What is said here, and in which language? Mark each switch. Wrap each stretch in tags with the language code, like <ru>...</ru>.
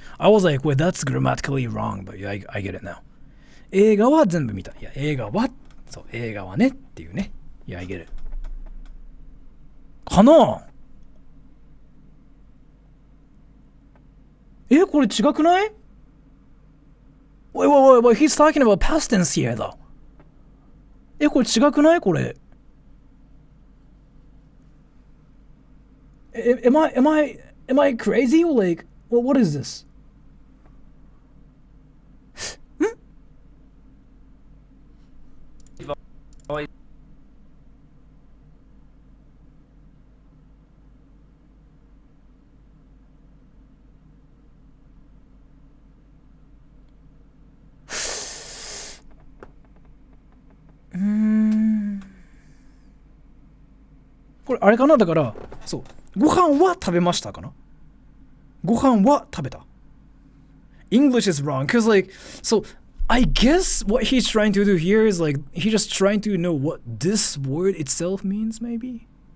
<en>I was like, well, that's grammatically wrong, but I get it now.</en> <ja>映画は全部見た。いや、映画はねっていうね。</ja> <en>いや、I get it. かな？</en> <ja>これ違くない？</ja> <en>Wait, he's talking about past tense here, though.</en> <ja>これ違くない？これ。</ja> <en>Am I crazy? Like, what is this? Hmm.</en> <ja>これあれかな？だからそうご飯は食べましたかな？ご飯は食べた。</ja> <en>English is wrong because like so I guess what he's trying to do here is like he's just trying to know what this word itself means maybe.</en>